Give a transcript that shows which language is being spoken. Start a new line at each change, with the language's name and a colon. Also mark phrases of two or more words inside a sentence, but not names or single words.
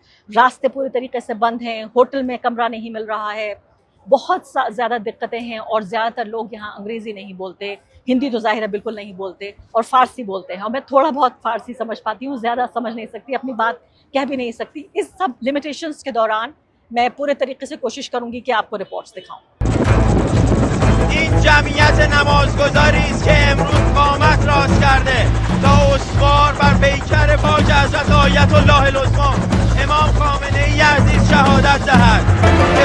Hindi: रास्ते पूरी तरीके से बंद हैं, होटल में कमरा नहीं मिल रहा है, बहुत ज़्यादा दिक्कतें हैं और ज़्यादातर लोग यहाँ अंग्रेज़ी नहीं बोलते, हिंदी तो ज़ाहिर है बिल्कुल नहीं बोलते, और फ़ारसी बोलते हैं। और मैं थोड़ा बहुत फ़ारसी समझ पाती हूँ, ज़्यादा समझ नहीं सकती, अपनी बात कह भी नहीं सकती। इस सब लिमिटेशंस के दौरान मैं पूरे तरीके से कोशिश करूँगी कि आपको रिपोर्ट्स दिखाऊँ।
Persian: این جمعیت نمازگزاری است که امروز قامت راست کرده تا استوار بر پیکر پاک حضرت آیت الله العظما امام خامنه ای عزیز شهادت دهد.